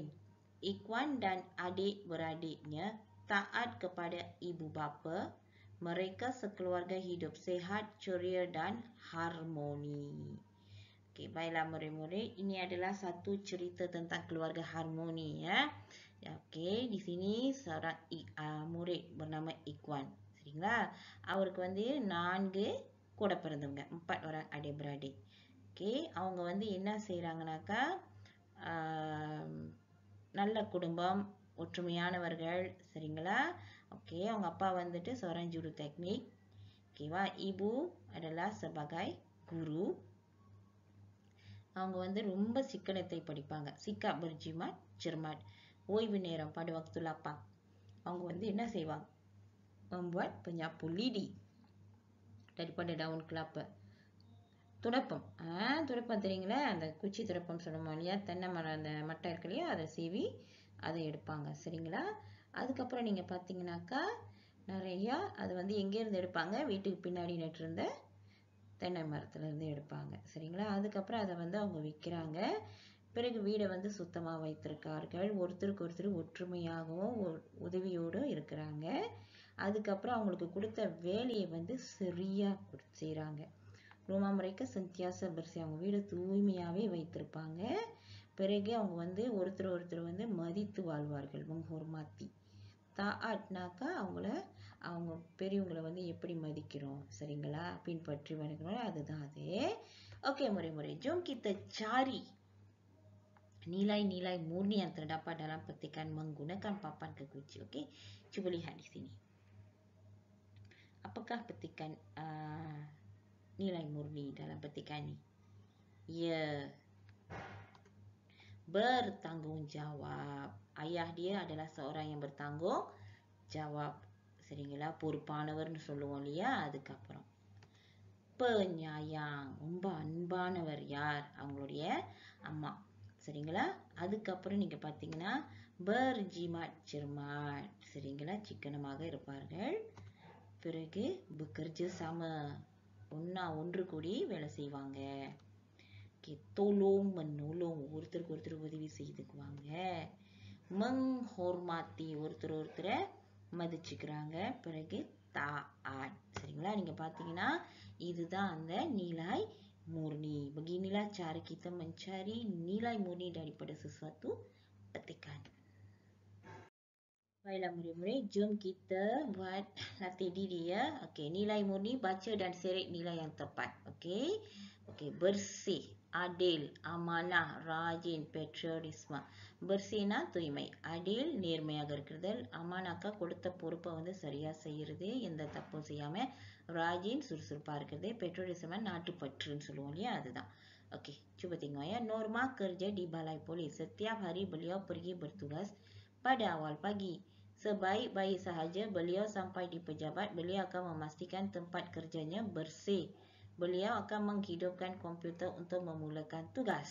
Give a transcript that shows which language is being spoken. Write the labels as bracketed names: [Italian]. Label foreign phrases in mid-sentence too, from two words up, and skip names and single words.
[Malay] Ikwan dan adik-beradiknya taat kepada ibu bapa. Mereka sekeluarga hidup sihat, ceria dan harmoni. Okey, baiklah murid-murid, ini adalah satu cerita tentang keluarga harmoni ya. Okey, di sini seorang murid bernama Ikwan. [Tamil] சரிங்களா? அவருக்கு வந்து 4 கூட பிறந்தவங்க, 4 [Malay] orang adik-beradik. [Tamil] ஓகே, அவங்க வந்து என்ன செய்றாங்கனாக்கா நல்ல குடும்பம், ஒற்றுமையானவர்கள், சரிங்களா? ஓகே, அவங்க அப்பா வந்துட்டு [Malay] seorang juru teknik. [Tamil] ஓகேவா? [Malay] ibu adalah sebagai guru. [Tamil] அவங்க வந்து ரொம்ப சிக்கனத்தை படிப்பாங்க. [Malay] சிக்காப் berjimat cermat. [Tamil] ஓய்வு நேரம், [Malay] pada waktu lapang, [Tamil] அவங்க வந்து என்ன செய்வாங்க? [Malay] Membuat penyapu lidi daripada daun kelapa. [Tamil] துடைப்பம், துடைப்பம் தெரியுங்களா? அந்த குச்சி துடைப்பம் சொல்லுவோம் இல்லையா? தென்னை மரம் அந்த மட்டை இருக்கு இல்லையா? அதை சீவி அதை எடுப்பாங்க, சரிங்களா? அதுக்கப்புறம் நீங்கள் பார்த்தீங்கன்னாக்கா நிறையா அது வந்து எங்கேருந்து எடுப்பாங்க? வீட்டுக்கு பின்னாடி நட்டிருந்த தென்னை மரத்துலேருந்து எடுப்பாங்க, சரிங்களா? அதுக்கப்புறம் அதை வந்து அவங்க விற்கிறாங்க. பிறகு வீடை வந்து சுத்தமாக வைத்திருக்கார்கள். ஒருத்தருக்கு ஒருத்தர் ஒற்றுமையாகவும் உதவியோடும் இருக்கிறாங்க. அதுக்கப்புறம் அவங்களுக்கு கொடுத்த வேலையை வந்து சரியாக செய்கிறாங்க. [Malay] Rumah mereka sentiasa bersih. [Tamil] அவங்க வீடு தூய்மையாகவே வைத்திருப்பாங்க. பிறகு அவங்க வந்து ஒருத்தர் வந்து மதித்து வாழ்வார்கள், menghormati. தாட்னாக்கா அவங்க பெரியவங்களை வந்து எப்படி மதிக்கிறோம், சரிங்களா? பின்பற்றி வருகிறோம், அதுதான் அது. [Malay] Okey murid-murid, jom kita cari nilai-nilai murni yang terdapat dalam petikan menggunakan papan kekunci. Okey, cuba lihat di sini. Apakah petikan nilai murni dalam petikan ini? Ya, bertanggungjawab. Ayah dia adalah seorang yang bertanggungjawab, [Tamil] சரிங்களா? பொறுப்பானவர்னு சொல்லுவோம் இல்லையா? அதுக்கப்புறம் penyayang, ரொம்ப அன்பானவர். யார்? அவங்களுடைய அம்மா, சரிங்களா? அதுக்கப்புறம் நீங்க பார்த்தீங்கன்னா [Malay] berjimat cermat, [Tamil] சரிங்களா? சிக்கனமாக இருப்பார்கள். பிறகு [Malay] bekerja sama, [Tamil] ஒன்று கூடி வேலை செய்வாங்க. tolong menolong, ஒருத்தருக்கு ஒருத்தர் உதவி செய்துக்குவாங்க. menghormati, ஒருத்தரை மதிச்சுக்கிறாங்க. பிறகு taat, சரிங்களா? நீங்க பார்த்தீங்கன்னா இதுதான் அந்த [Malay] nilai murni. Beginilah cara kita mencari nilai murni daripada sesuatu petikan. Baiklah murid-murid, jom kita buat latih diri ya. Okey, nilai murni, baca dan seret nilai yang tepat. Okey, bersih. adil, amanah, rajin, patriotisme. [Tamil] Bersihனா தூய்மை. adil நேர்மையாக இருக்கிறது. அமானாக்கா கொடுத்த பொறுப்பை வந்து சரியா செய்யறது, எந்த தப்பும் செய்யாம. rajin சுறுசுறுப்பா இருக்கிறது. patriotism நாட்டுப்பற்றுன்னு சொல்லுவோம் இல்லையா, அதுதான். [Malay] Okey, cuba tengok ya. Norma kerja di balai polis. Setiap hari beliau pergi bertugas pada awal pagi. Sebaik-baik sahaja beliau sampai di pejabat, beliau akan memastikan tempat kerjanya bersih. Beliau akan menghidupkan komputer untuk memulakan tugas.